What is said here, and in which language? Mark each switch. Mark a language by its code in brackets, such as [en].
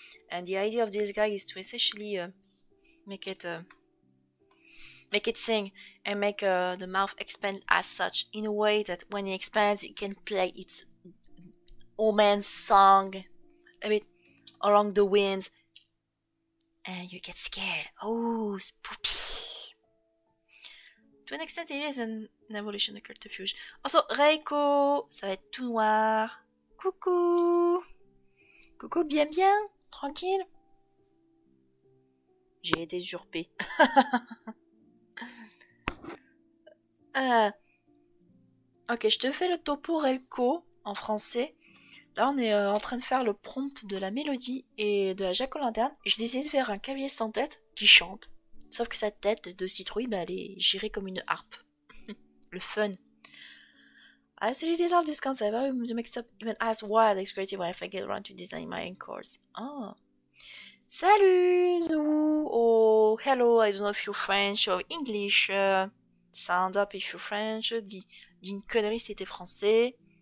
[en] And the idea of this guy is to essentially make it sing and make the mouth expand as such in a way that when it expands, it can play its old man's song a bit along the winds, and you get scared. Oh, spooky. To an extent, it is an evolution of Cryptofuge. [fr] Also, Reiko, ça va être tout noir. Coucou. Coucou, bien, tranquille. J'ai été usurpée. Ok, je te fais le topo Relco en français. Là, on est en train de faire le prompt de la mélodie et de la jack-o'-lanterne. J'ai décidé de faire un cavalier sans tête qui chante. Sauf que sa tête de citrouille, elle est gérée comme une harpe. Le fun. [en] I absolutely love this concept. I will make stuff even as wild as creative when I get around to designing my own chords. Oh. [fr] Salut, Zou. [en] Oh, hello. I don't know if you're French or English. Sound up if you're French. [fr] Dis une connerie si t'es français.